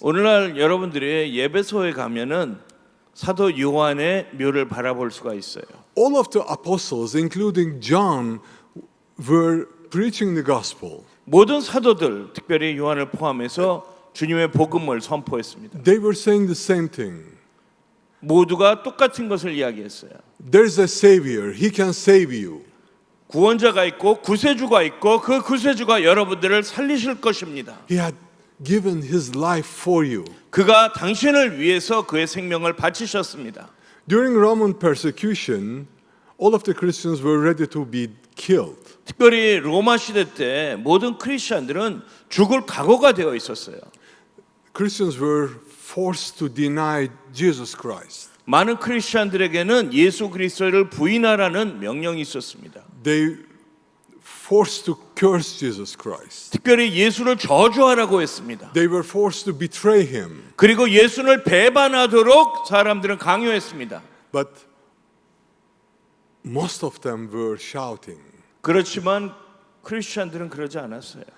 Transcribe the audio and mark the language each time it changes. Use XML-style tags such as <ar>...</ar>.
<ko>오늘날 여러분들이 예배소에 가면은 사도 요한의 묘를 바라볼 수가 있어요.</ko> <en>All of the apostles, including John, were preaching the gospel.</en> <ko>모든 사도들, 특별히 요한을 포함해서 주님의 복음을 선포했습니다.</ko> <en>They were saying the same thing.</en> <ko>모두가 똑같은 것을 이야기했어요.</ko> <en>There's a savior. He can save you.</en> <ko>구원자가 있고 구세주가 있고 그 구세주가 여러분들을 살리실 것입니다.</ko> <en>He had given his life for you.</en> <ko>그가 당신을 위해서 그의 생명을 바치셨습니다.</ko> <en>During Roman persecution, all of the Christians were ready to be killed.</en> <ko>특별히 로마 시대 때 모든 크리스천들은 죽을 각오가 되어 있었어요.</ko> <en>Christians were forced to deny Jesus Christ.</en> <ko>많은 크리스천들에게는 예수 그리스도를 부인하라는 명령이 있었습니다.</ko> <en>They forced to curse Jesus Christ.</en> <ko>특별히 예수를 저주하라고 했습니다.</ko> <en>They were forced to betray him.</en> <ko>그리고 예수를 배반하도록 사람들은 강요했습니다.</ko> <en>But most of them were shouting,</en> <ko>그렇지만 크리스천들은 그러지 않았어요.</ko>